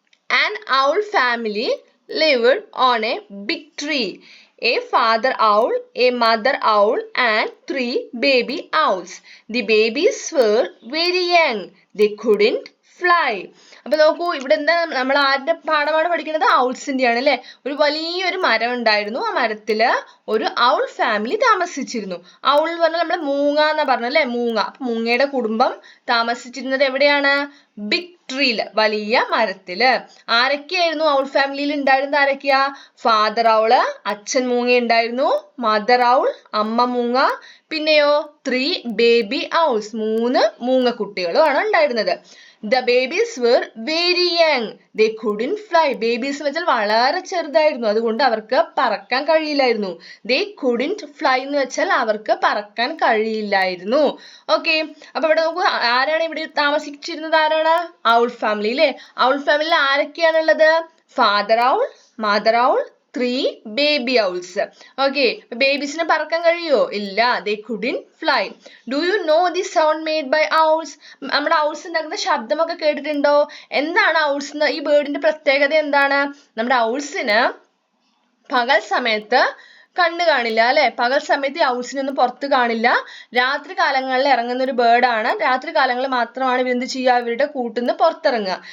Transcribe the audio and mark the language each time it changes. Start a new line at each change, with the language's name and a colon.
English: An owl family lived on a big tree. A father owl, a mother owl, and 3 baby owls. The babies were very young. They couldn't fly.
Malayalam: അപ്പൊ നോക്കൂ, ഇവിടെ എന്താ, നമ്മൾ ആരുടെ പാഠമാണ് പഠിക്കുന്നത്? ഔൾസിന്റെ ആണ് അല്ലെ? ഒരു വലിയൊരു മരം ഉണ്ടായിരുന്നു. ആ മരത്തില് ഒരു ഔൾ ഫാമിലി താമസിച്ചിരുന്നു. ഔൾ എന്ന് പറഞ്ഞാൽ നമ്മള് മൂങ്ങ എന്നാ പറഞ്ഞു അല്ലെ? മൂങ്ങ. അപ്പൊ മൂങ്ങയുടെ കുടുംബം താമസിച്ചിരുന്നത് എവിടെയാണ്? ബിഗ് ട്രീല്, വലിയ മരത്തില്. ആരൊക്കെയായിരുന്നു ഔൾ ഫാമിലിയിൽ ഉണ്ടായിരുന്നത്? ആരൊക്കെയാ? ഫാദർ ഔള്, അച്ഛൻ മൂങ്ങ ഉണ്ടായിരുന്നു. മദർ ഔൾ, അമ്മ മൂങ്ങ. പിന്നെയോ 3 ബേബി ഔൾസ്, 3 മൂങ്ങ കുട്ടികളും ആണ് ഉണ്ടായിരുന്നത്.
English: The babies were very young. They couldn't fly.
Malayalam: Babies എന്ന് വെച്ചാൽ വളരെ ചെറുതായിരുന്നു, അതുകൊണ്ട് അവർക്ക് പറക്കാൻ കഴിയില്ലായിരുന്നു.
English: They couldn't fly
Malayalam: എന്ന് വെച്ചാൽ അവർക്ക് പറക്കാൻ കഴിയില്ലായിരുന്നു. ഓക്കെ, അപ്പൊ ഇവിടെ നോക്കൂ, ആരാണ് ഇവിടെ താമസിച്ചിരുന്നത്? ആരാണ്? ഔൾ ഫാമിലി അല്ലേ? ഔൾ ഫാമിലിയിൽ ആരൊക്കെയാണുള്ളത്? Father owl, mother owl,
English: 3 baby owls.
Malayalam: Okay, ബേബീസിന് പറക്കാൻ കഴിയോ? ഇല്ല.
English: They couldn't fly. Do you know the sound made by owls?
Malayalam: നമ്മുടെ ഔൾസ് ഉണ്ടാക്കുന്ന ശബ്ദമൊക്കെ കേട്ടിട്ടുണ്ടോ? എന്താണ് ഔൾസ്? ഈ ബേർഡിന്റെ പ്രത്യേകത എന്താണ്? നമ്മുടെ ഔൾസിന് പകൽ സമയത്ത് കണ്ണ് കാണില്ല അല്ലെ? പകൽ സമയത്ത് ഈ ഔൾസിനൊന്നും പുറത്ത് കാണില്ല. രാത്രി കാലങ്ങളിൽ ഇറങ്ങുന്ന ഒരു ബേർഡാണ്. രാത്രി കാലങ്ങളിൽ മാത്രമാണ് ഇവരെന്ത് ചെയ്യുക? ഇവരുടെ കൂട്ടിന്ന് പുറത്തിറങ്ങുക.